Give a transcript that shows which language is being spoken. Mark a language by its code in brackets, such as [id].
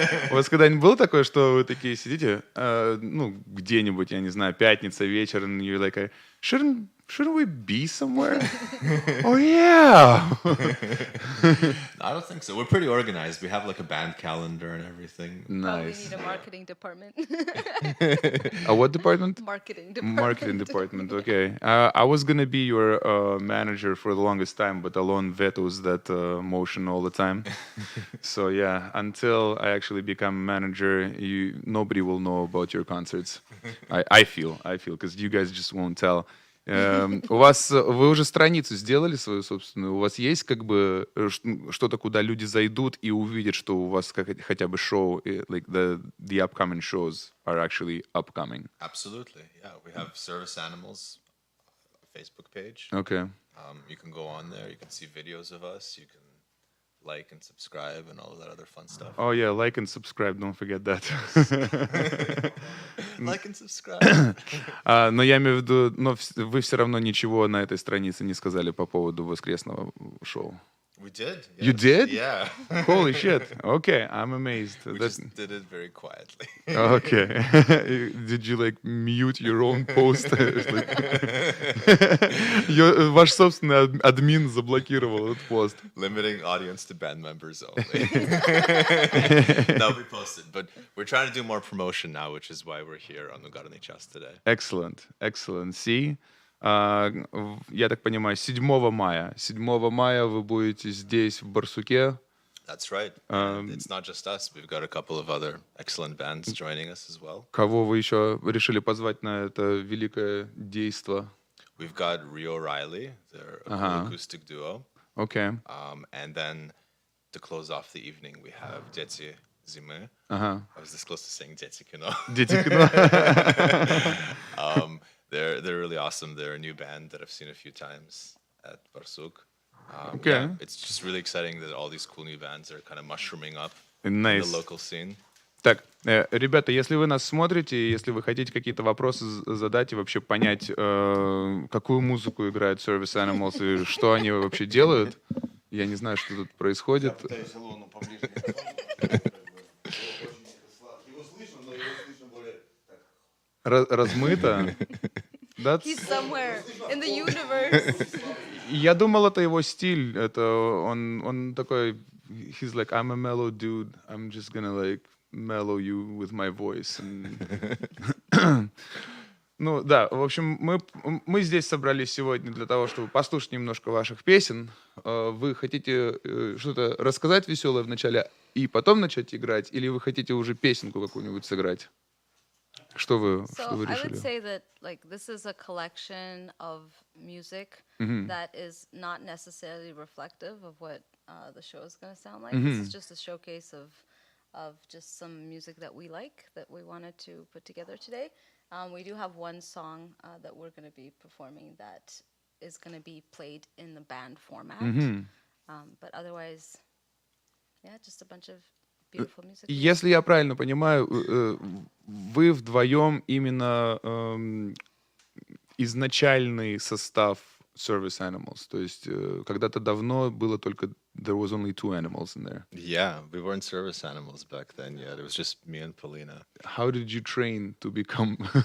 [ru] У вас когда-нибудь было такое, что вы такие сидите, где-нибудь, я не знаю, пятница, вечер, [en] and you're like, shouldn't we be somewhere? Oh, yeah. I don't think so. We're pretty organized. We have like a band calendar and everything. Nice. We need a marketing department. A what department? Marketing department. Marketing department, okay. I was going to be your manager for the longest time, but Alon vetoes that motion all the time. So, yeah, until I actually become manager, nobody will know about your concerts. I feel, because you guys just won't tell. [ru] Вы уже страницу сделали свою собственную? У вас есть как бы что-то, куда люди зайдут и увидят, что у вас хотя бы шоу, [en] like the upcoming shows are actually upcoming? Absolutely, yeah. We have Service Animals Facebook page. Okay. You can go on there. You can see videos of us. You can like and subscribe and all of that other fun stuff. Oh yeah, like and subscribe, don't forget that. Like and subscribe. [ru] Но я имею в виду, но вы все равно ничего на этой странице не сказали по поводу воскресного шоу. [en] We did. Yes. You did? Yeah. Holy shit. Okay, I'm amazed. We just did it very quietly. Okay. Did you like mute your own post? [ru] Ваш собственный админ заблокировал этот пост. [en] Limiting audience to band members only. No, we posted, but we're trying to do more promotion now, which is why we're here on Угарный час today. Excellent. See? [ru] Я так понимаю, 7 мая. 7 мая вы будете здесь, в Барсуке. [en] That's right. And it's not just us. We've got a couple of other excellent bands joining us as well. [ru] Кого вы еще решили позвать на это великое действо? [en] We've got Rio Riley, they're a cool acoustic duo. Okay. And then to close off the evening, we have Дети Зимы. I was this close to saying Дети Кино. [ru] Дети Кино. [en] They're really awesome. They're a new band that I've seen a few times at Barsuk. Okay. Yeah, it's just really exciting that all these cool new bands are kind of mushrooming up in the local scene. [ru] Так, ребята, если вы нас смотрите, если вы хотите какие-то вопросы задать и вообще понять, какую музыку играет Service Animals и что они вообще делают, я не знаю, что тут происходит. Я пытаюсь Алону поближе. Его слышно, но его слышно более так. Размыто. [en] He's somewhere in the universe. [ru] Я думал, это его стиль. Это он такой. [en] He's like, I'm a mellow dude. I'm just gonna like mellow you with my voice. [ru] Ну да, в общем, мы здесь собрались сегодня для того, чтобы послушать немножко ваших песен. Вы хотите что-то рассказать веселое в начале и потом начать играть, или вы хотите уже песенку какую-нибудь сыграть? Что вы решили? [en] I would say that like this is a collection of music that is not necessarily reflective of what the show is going to sound like. This is just a showcase of just some music that we like that we wanted to put together today. We do have one song that we're going to be performing that is going to be played in the band format. But otherwise, yeah, just a bunch of beautiful music. [ru] Если я правильно понимаю, вы вдвоем именно изначальный состав Service Animals. То есть когда-то давно было только [en] there was only 2 animals in there. Yeah, we weren't Service Animals back then yet. It was just me and Polina. How did you train to become?